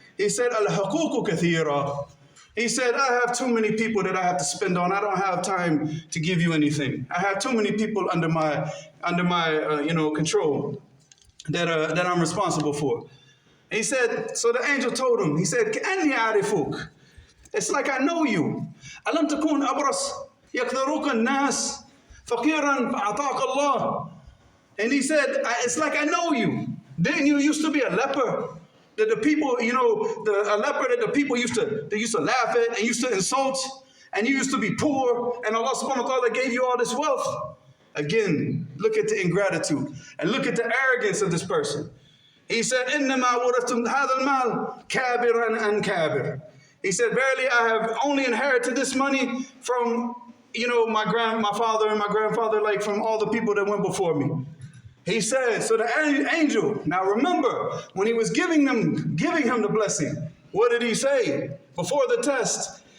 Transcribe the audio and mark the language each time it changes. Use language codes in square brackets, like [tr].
[en] He said, [ar] Al-haququ kathira. [en] He said, I have too many people that I have to spend on. I don't have time to give you anything. I have too many people under my control that I'm responsible for. And he said, so the angel told him, he said, [ar] Ka'anni a'rifuk. [en] It's like I know you. [ar] ألم تكون أبرص يقدروك الناس فقيرا فأعطاك الله. [en] And he said, it's like I know you. Didn't you used to be a leper? That the people, a leper that the people used to laugh at and used to insult, and you used to be poor, and Allah subhanahu wa ta'ala gave you all this wealth. Again, look at the ingratitude and look at the arrogance of this person. He said, [ar] إنما ورثتم هذا المال كابرا عن كابر. [en] He said, verily, I have only inherited this money from, my father and my grandfather, like from all the people that went before me. He said, so the angel, now remember, when he was giving him the blessing, what did he say before the test?